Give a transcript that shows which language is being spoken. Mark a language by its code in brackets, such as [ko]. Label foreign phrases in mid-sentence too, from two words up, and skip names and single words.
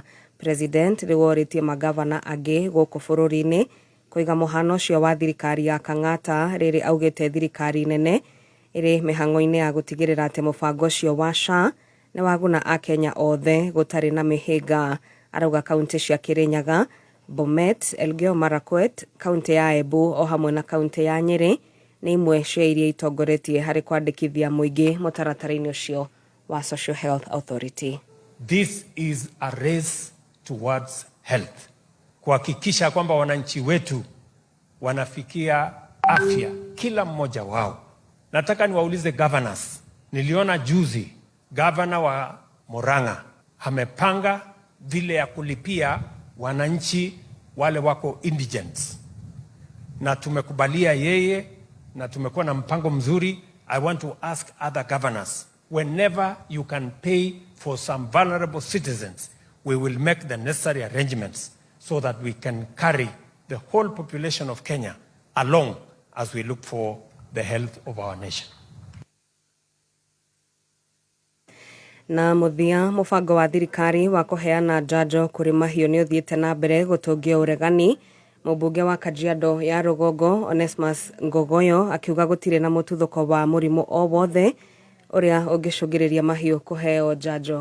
[ki] President riworitie magavana angi guku bururi-ini kuiga muhano ucio wa thirikari ya Kang'ata riri augite thirikari nene iri mihango-ini ya gutigirira ati mubango ucio wa SHA ni waguna a Kenya othe gutari na mihinga. Arauga kaunti cia Kirinyaga, Bomet, Elgeyo Marakwet, kaunti ya Embu o hamwe na kaunti ya Nyeri ni imwe cia iria itongoretie hari kwandikithia muingi mutaratara-ini ucio wa Social Health Authority. [en] This is a race towards health, [sw] kuhakikisha kwamba wananchi wetu wanafikia afya kila mmoja wao. Nataka niwaulize governors, niliona juzi gavana wa Murang'a amepanga vile ya kulipia wananchi wale wako indigents, na tumekubalia yeye na tumekuwa na mpango mzuri. [en] I want to ask other governors, whenever you can pay for some vulnerable citizens, we will make the necessary arrangements so that we can carry the whole population of Kenya along as we look for the health of our nation. [ki] Na muthia mubango wa thirikari wa kuheana njanjo kuri mahiu ni uthiite na mbere gutungia uregani. Mubunge wa Kajiado ya Rugongo Onesmus Ngogoyo akiuga gutire na mututhuko wa murimu o wothe uria ungicungiriria mahiu kuheo njanjo.